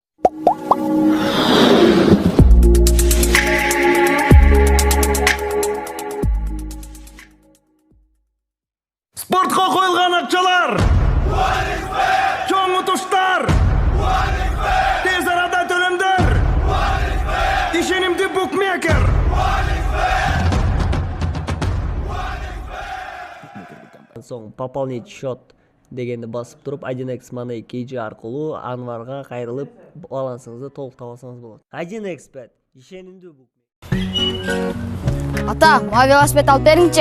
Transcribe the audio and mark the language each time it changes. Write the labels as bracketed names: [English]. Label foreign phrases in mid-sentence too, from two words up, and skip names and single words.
[Kyrgyz] Спортко коюлган акчалар. Чоң утуштар. Тез арада төлөмдөр. Ишенимдүү букмекер. Soң [Russian] пополнить счет [Kyrgyz] дегенди басып туруп 1x Money KG аркылуу Анварга кайрылып балансыңызды толук таба алсаңыз болот. 1x Bet ишенимдүү букмекер. Ата, мага велосипед алып бериңчи.